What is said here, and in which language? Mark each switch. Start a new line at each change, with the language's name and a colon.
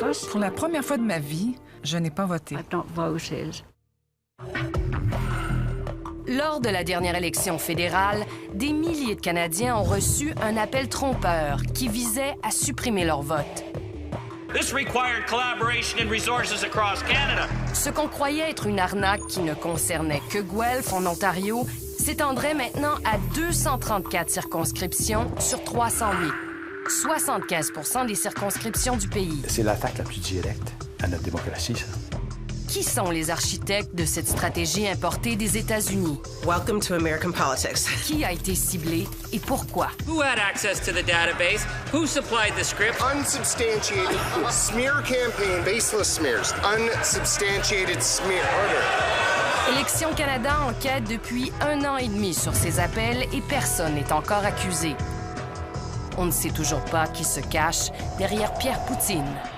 French: Pour la première fois de ma vie, je n'ai pas voté. Lors de la dernière élection fédérale, des milliers de Canadiens ont reçu un appel trompeur qui visait à supprimer leur vote.
English: This required collaboration and resources across Canada.
French: Ce qu'on croyait être une arnaque qui ne concernait que Guelph en Ontario s'étendrait maintenant à 234 circonscriptions sur 308. 75% des circonscriptions du pays. C'est l'attaque la plus directe à notre démocratie, ça. Qui sont les architectes de cette stratégie importée des États-Unis?
English: Welcome to American politics.
French: Qui a été ciblé et pourquoi?
English: Who had access to the database? Who supplied the script? Unsubstantiated smear campaign, baseless smears. Unsubstantiated smear.
French: Élections Canada enquête depuis 1 an et demi sur ces appels et personne n'est encore accusé. On ne sait toujours pas qui se cache derrière Pierre Poutine.